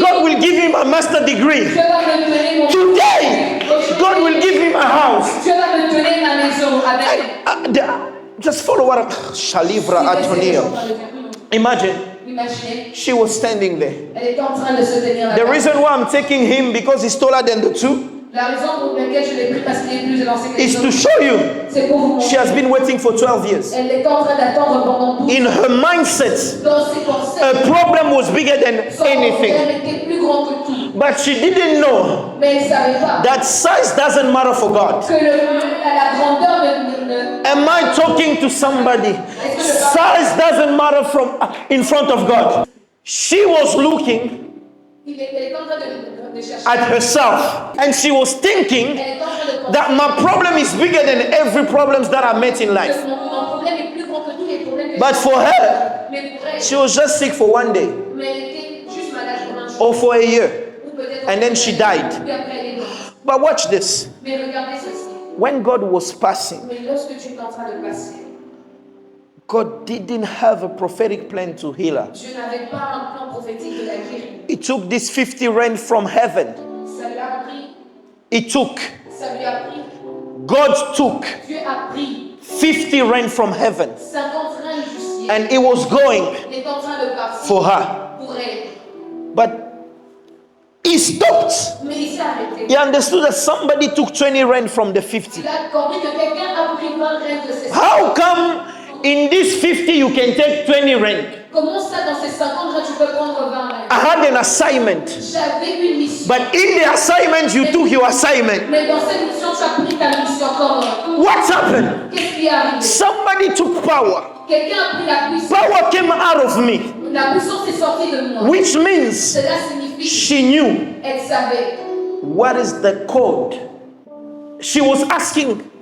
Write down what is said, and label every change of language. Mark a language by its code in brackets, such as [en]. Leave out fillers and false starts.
[en] God will give me my master degree. [fr] Dieu va me donner mon. [en] Today, God will give me my house. [fr] Dieu va me donner ma maison avec. [en] Just follow what Shalivra Atonio. Imagine, [fr] Imaginez, [en] she was standing there. [fr] elle est en train de se tenir là. [en] The reason why I'm taking him because he's taller than the two [fr] La raison pour laquelle je l'ai pris parce qu'il est plus élancé que les [en] is to [fr] autres, [en] show you [fr] c'est pour vous [en] she [fr] montrer. [en] has been waiting for 12 years. [fr] Elle est en train d'attendre pendant 12 [en] In [fr] ans. [en] her mindset, [fr] Dans ses pensées, [en] a problem was bigger than [fr] son [en] anything. [fr] problème était plus grand que tout. [en] But she didn't know [fr] Mais elle ne savait pas [en] that size doesn't matter for God. [fr] que la grandeur ne [en] Am I talking to somebody? Size doesn't matter in front of God. She was looking [fr] elle est en train de chercher. [en] at herself and she was thinking [fr] Elle est en train de penser [en] that my problem is bigger than every problems that I met in life. [fr] que mon problème est plus grand que tous les problèmes que [en] But [fr] j'ai. [en] for her, [fr] Mais pour elle, [en] she was just sick for one day [fr] mais elle était juste malade pour un jour. [en] or for a year. [fr] Ou peut-être [en] And then she died. [fr] Puis après, elle est morte. [en] But watch this. [fr] Mais regardez ceci. [en] When God was passing, [fr] Mais lorsque tu es en train de passer, [en] God didn't have a prophetic plan to heal her. [fr] Dieu n'avait pas un plan prophétique de la guérir. [en] He took this 50 rand from heaven. [fr] Ça lui a pris. [en] He took, [fr] Ça lui a pris. [en] God took [fr] Dieu a pris [en] 50 rand from heaven [fr] 50 reins du ciel. [en] and he was going [fr] Il est en train de partir [en] for her. [fr] pour elle. [en] But he stopped. [fr] Mais il s'est arrêté. [en] He understood that somebody took 20 rand from the 50. [fr] Il a compris que quelqu'un a pris 20 reins de ses 50. [en] How come in this 50 you can take 20 rand? [fr] Comment ça, dans ces 50 reins, tu peux prendre 20 reins? [en] I had an assignment. [fr] J'avais une mission. [en] But in the assignment, you took your assignment. [fr] Mais dans cette mission, tu as pris ta mission comme. [en] What's happened? [fr] Qu'est-ce qui est arrivé? [en] Somebody took power. [fr] Quelqu'un a pris la puissance. [en] Power came out of me, [fr] La puissance est sortie de moi. [en] which means [fr] Cela signifie [en] she knew [fr] qu'elle savait. [en] what is the code. She was asking,